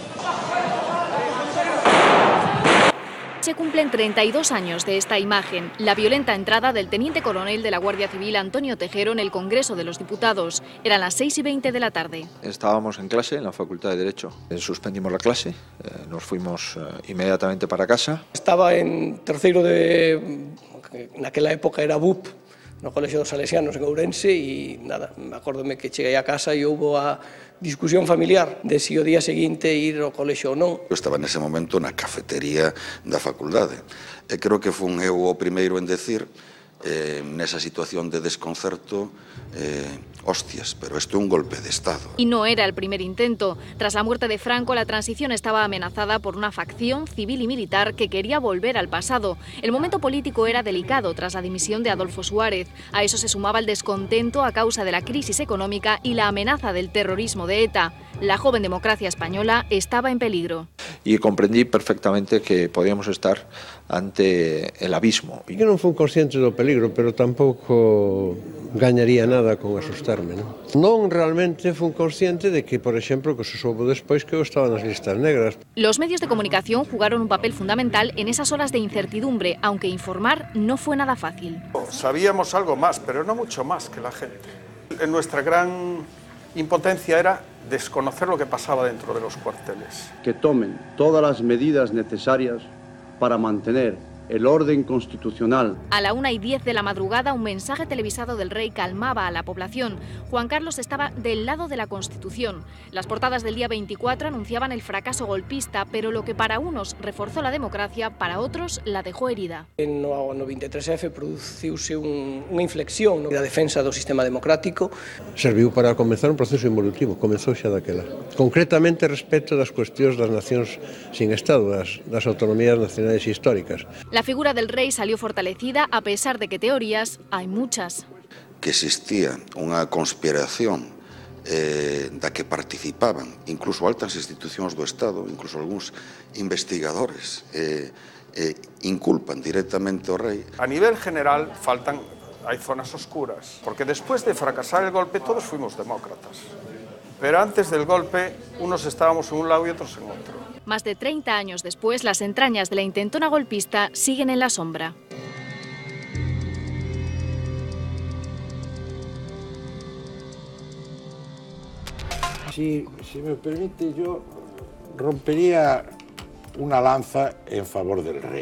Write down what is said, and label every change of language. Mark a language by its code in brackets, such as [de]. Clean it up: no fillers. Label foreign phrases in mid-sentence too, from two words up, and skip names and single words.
[es] Se cumplen 32 años de esta imagen, la violenta entrada del teniente coronel de la Guardia Civil Antonio Tejero en el Congreso de los Diputados. Eran las 6:20 de la tarde. Estábamos en clase en la Facultad de Derecho. Suspendimos la clase, nos fuimos inmediatamente para casa. [gl] Estaba en terceiro naquela época era BUP, no Colexio dos Salesianos en Ourense, e nada, me acórdome que cheguei a casa e houbo a discusión familiar de si o día seguinte ir ao colexio ou non. Eu estaba nese momento na cafetería da facultade e creo que fun eu o primeiro en decir nesa situación de desconcerto [es] hostias, pero esto es un golpe de Estado. Y no era el primer intento. Tras la muerte de Franco, la transición estaba amenazada por una facción civil y militar que quería volver al pasado. El momento político era delicado tras la dimisión de Adolfo Suárez. A eso se sumaba el descontento a causa de la crisis económica y la amenaza del terrorismo de ETA. La joven democracia española estaba en peligro. Y comprendí perfectamente que podíamos estar ante el abismo. [gl] Eu non fui consciente do peligro, pero tampouco gañaría nada con asustarme. Non realmente fui consciente de que, por exemplo, que se soubo despois que eu estaba nas listas negras. [es] Los medios de comunicación jugaron un papel fundamental en esas horas de incertidumbre, aunque informar no fue nada fácil. Sabíamos algo más, pero no mucho más que la gente. Nuestra gran impotencia era desconocer lo que pasaba dentro de los cuarteles. Que tomen todas las medidas necesarias para mantener el orden constitucional. A la 1:10 de la madrugada, un mensaje televisado del rey calmaba a la población. Juan Carlos estaba del lado de la Constitución. Las portadas del día 24 anunciaban el fracaso golpista, pero lo que para unos reforzó la democracia, para otros la dejó herida. [gl] No 23F produciuse unha inflexión na defensa do sistema democrático. Serviu para comenzar un proceso involutivo, comezou xa daquela. Concretamente respecto das cuestións das nacións sin Estado, das autonomías nacionais históricas. [es] La figura del rey salió fortalecida a pesar de que teorías hay muchas. [gl] Que existía unha conspiración da que participaban incluso altas institucións do Estado, incluso algúns investigadores, inculpan directamente ao rei. [es] A nivel general hay zonas oscuras, porque después de fracasar el golpe todos fuimos demócratas. Pero antes del golpe unos estábamos en un lado y otros en otro. Más de 30 años después, las entrañas de la intentona golpista siguen en la sombra. Si me permite, yo rompería una lanza en favor del rey.